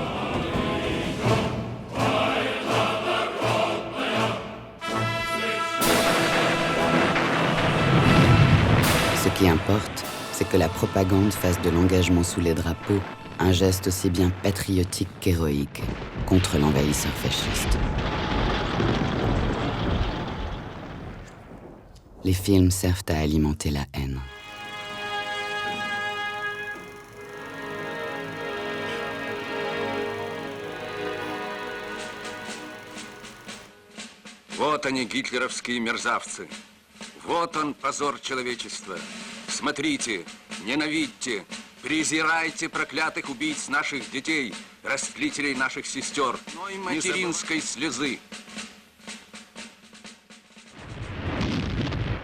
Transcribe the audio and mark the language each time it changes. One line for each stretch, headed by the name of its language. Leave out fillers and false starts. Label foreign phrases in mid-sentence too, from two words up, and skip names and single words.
French: Ce qui importe, c'est que la propagande fasse de l'engagement sous les drapeaux un geste aussi bien patriotique qu'héroïque contre l'envahisseur fasciste. Les films servent à alimenter la haine.
Russian: Вот они, гитлеровские мерзавцы. Вот он, позор человечества. Смотрите, ненавидьте, презирайте проклятых убийц наших детей, растлителей наших сестер, но и материнской слезы.